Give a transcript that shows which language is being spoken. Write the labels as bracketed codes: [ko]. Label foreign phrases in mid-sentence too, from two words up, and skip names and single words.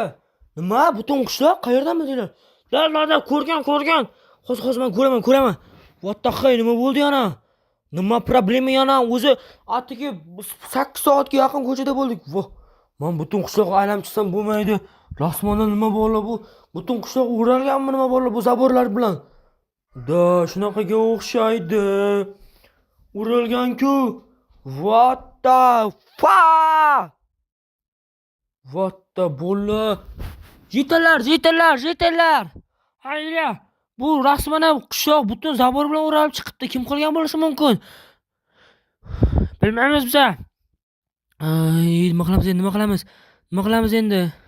[uz] Nima? Butun qishloq qayerdan bildinglar? La, ko'rgan. Hozir men ko'raman. [en] What the hell, [uz] nima bo'ldi yana? Nima problema yana? O'zi atigi 8 soatga yaqin ko'chada bo'ldik. Voh. Men butun qishloqqa aylanib chiqsam bo'lmaydi. Rasmona nima bo'ldi bu? Butun qishloq o'ralganmi nima bo'ldi bu zaborlar bilan? Da, shunaqaga o'xshaydi. O'ralgan-ku. [en] What the fuck? What the [uz] bolla? Yetinglar. Hayya, bu rasmana qishloq butun zabor bilan o'ralib chiqibdi. Kim qilgan bo'lishi mumkin? Bilmaymiz biz. Nima qilamiz endi?